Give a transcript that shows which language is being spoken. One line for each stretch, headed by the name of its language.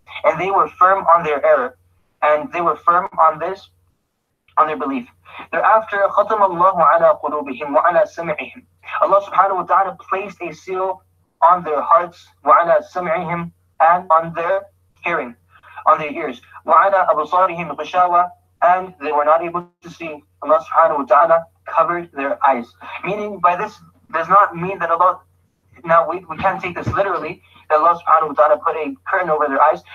English: And they were firm on their error, and they were firm on their belief.
Arabic: Thereafter, خَتَمَ اللَّهُ عَلَى قُلُوبِهِمْ وَعَلَى سَمْعِهِمْ.
English: Allah subhanahu wa ta'ala placed a seal on their hearts,
Arabic: وَعَلَى سَمْعِهِمْ,
English: and on their hearing, on their ears,
Arabic: وَعَلَى أَبْصَارِهِمْ غِشَاوَةً,
English: and they were not able to see. Allah subhanahu wa ta'ala covered their eyes. Meaning, by this does not mean that Allah, now we can't take this literally, that Allah subhanahu wa ta'ala put a curtain over their eyes.